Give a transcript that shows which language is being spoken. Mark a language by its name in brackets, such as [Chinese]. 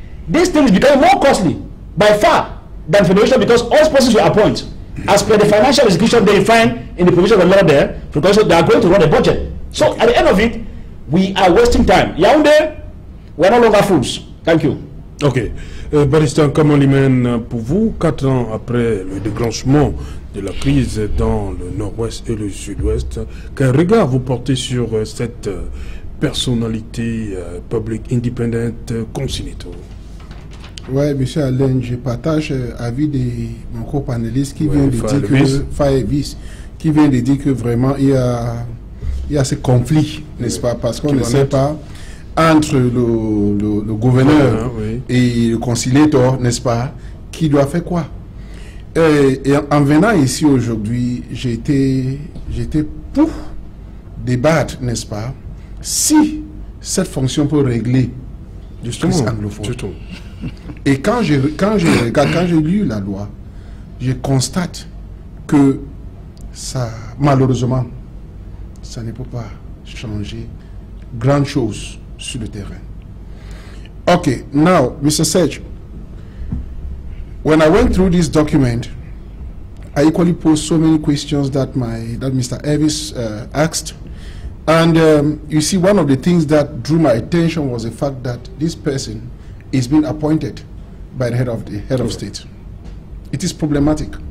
[English] This thing is becoming more costly by far than federation, because all persons you appoint, as per the financial execution they find in the provision of the law there, because they are going to run a budget. So at the end of it, we are wasting time. Yaoundé, we are no longer fools. Thank you. Ok. [French] Barrister Kamalimen, pour vous, 4 ans après le déclenchement de la crise dans le nord-ouest et le sud-ouest, quel regard vous portez sur cette personnalité publique indépendante conciliateur? Oui, M. Alain, je partage l'avis de mon co-panéliste qui vient de dire que Fayevis, qui vient de dire que vraiment il y a ce conflit, n'est-ce pas, parce qu'on ne sait pas entre le gouverneur et le conciliateur, n'est-ce pas, qui doit faire quoi. Et en venant ici aujourd'hui, j'étais pour débattre, n'est-ce pas, si cette fonction peut régler la crise anglophone. Et quand j'ai lu la loi, je constate que ça, malheureusement, ça ne peut pas changer grand chose sur le terrain. [English] Okay, now, Mr. Sedge, when I went through this document, I equally posed so many questions that Mr. Evis asked. And you see, one of the things that drew my attention was the fact that this person is being appointed by the head of state. It is problematic.